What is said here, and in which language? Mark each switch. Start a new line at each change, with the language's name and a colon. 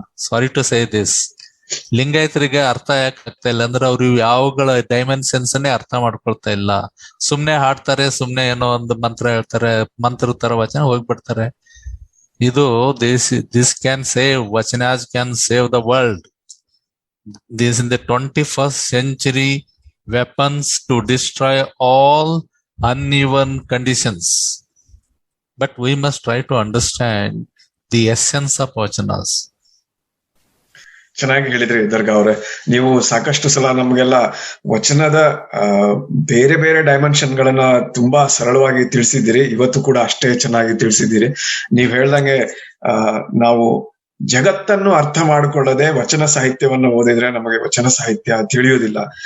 English: Sorry to say this.
Kannada: ಲಿಂಗಾಯತರಿಗೆ ಅರ್ಥ ಯಾಕೆ ಆಗ್ತಾ ಇಲ್ಲ ಅಂದ್ರೆ ಅವ್ರು ಯಾವಗಳ ಡೈಮೆನ್ಷನ್ಸ್ ಅರ್ಥ ಮಾಡ್ಕೊಳ್ತಾ ಇಲ್ಲ. ಸುಮ್ನೆ ಹಾಡ್ತಾರೆ, ಸುಮ್ನೆ ಏನೋ ಒಂದು ಮಂತ್ರ ಹೇಳ್ತಾರೆ, ಮಂತ್ರ ತರ ವಚನ ಹೋಗ್ಬಿಡ್ತಾರೆ.
English: ಇದು this can save, vachanas can save the world. This in the 21st century weapons to destroy all uneven conditions. But we must try to understand the essence of vachanas.
Kannada: ಚೆನ್ನಾಗಿ ಹೇಳಿದ್ರಿ ದರ್ಗಾ ಅವ್ರೆ. ನೀವು ಸಾಕಷ್ಟು ಸಲ ನಮ್ಗೆಲ್ಲ ವಚನದ ಬೇರೆ ಬೇರೆ ಡೈಮೆನ್ಷನ್ ಗಳನ್ನ ತುಂಬಾ ಸರಳವಾಗಿ ತಿಳಿಸಿದ್ದೀರಿ. ಇವತ್ತು ಕೂಡ ಅಷ್ಟೇ ಚೆನ್ನಾಗಿ ತಿಳಿಸಿದ್ದೀರಿ. ನೀವ್ ಹೇಳ್ದಂಗೆ ನಾವು ಜಗತ್ತನ್ನು ಅರ್ಥ ಮಾಡಿಕೊಳ್ಳದೆ ವಚನ ಸಾಹಿತ್ಯವನ್ನು ಓದಿದ್ರೆ ನಮಗೆ ವಚನ ಸಾಹಿತ್ಯ ತಿಳಿಯುವುದಿಲ್ಲ.